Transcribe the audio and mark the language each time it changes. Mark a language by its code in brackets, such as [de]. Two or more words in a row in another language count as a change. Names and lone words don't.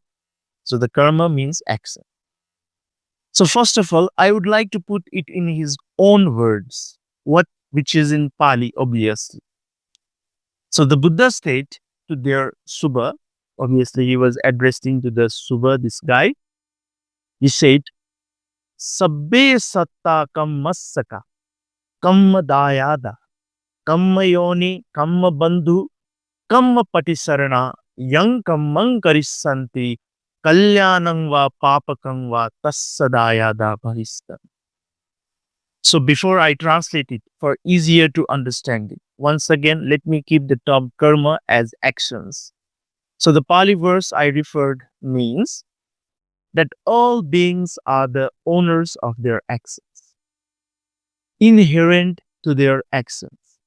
[en] So the karma means action. So first of all, I would like to put it in his own words, what which is in Pali, obviously. So the Buddha said to their Subha, obviously he was addressing to the Subha, this guy. He said, [pi] Sabbe satta kammasaka, kamma dayada, kamma yoni, kamma bandhu, kamma patisarana, yang kammang karissanti, kalyanang va papakang va tassadayada bharista. [en] So before I translate it for easier to understand it, once again, let me keep the term karma as actions. So the Pali verse I referred means that all beings are the owners of their actions, inherent to their actions.